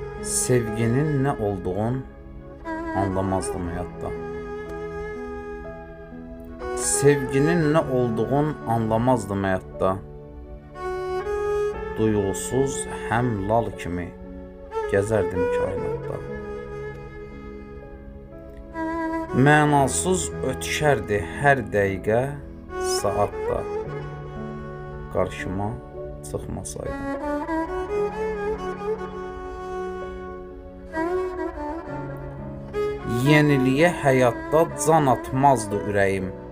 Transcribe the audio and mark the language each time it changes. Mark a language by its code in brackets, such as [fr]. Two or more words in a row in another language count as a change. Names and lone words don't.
[tr] Sevginin ne olduğun anlamazdım hayatta. Sevginin ne olduğun anlamazdım hayatta. [az] Duyğusuz hem lal kimi gezerdim kainatda. Mənasız ötüşərdi hər dəqiqə, saatda qarşıma çıxmasaydım. Yeniliyə həyatda can atmazdı ürəyim.